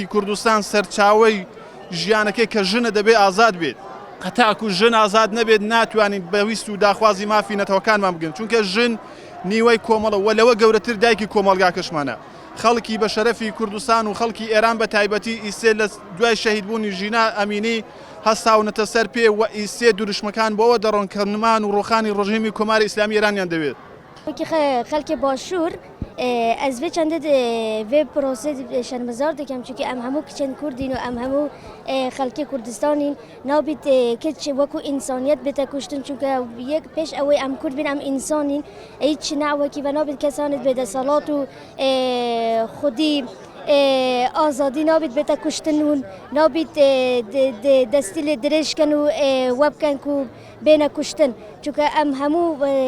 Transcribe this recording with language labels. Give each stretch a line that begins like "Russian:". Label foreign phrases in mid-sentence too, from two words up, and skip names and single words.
Central Kurdish: کوردستان سەرچاوەی ژیانەکەی کە ژنە دەبێ ئازاد بێت قەتاکو ژن ئازاد نەبێت ناتوانین بەویست و داخوازی مافی نەتەوەکانمان بگەن چونکە ژن نیوەی کۆمەڵە و لەوە گەورەتر دایکی کۆمەڵگاکەشمانە خەڵکی بە شەرەفی کوردستان و خەڵکی ئێران بە تایبەتی ئیسێ لە دوای شەهیدبوونی ژینا ئەمینی هەستاونەتە سەر پێ و ئیسێ دوروشمەکان بەوە دەڕۆن کە نمان و ڕۆخانی ڕژیمی کۆماری ئیسلامی ئێرانیان دەوێت خەڵکی باشوور
Kurdish: ez vê çendê vê prosê şermezar dikim çünkü em hemû kiçên Kurdîn û em hemû xelkê Kurdistanîn nabît kiç wekû însaniyet bête kuştin çünkü yek pêş ew em Kurd bin em însanîn hiç newekî ve nabît kesanê bêde salat û xwedî azadî nabît bête kuştin û nabît destî lê dirêjkin û webkin ku bêne kuştin çünkü em hemû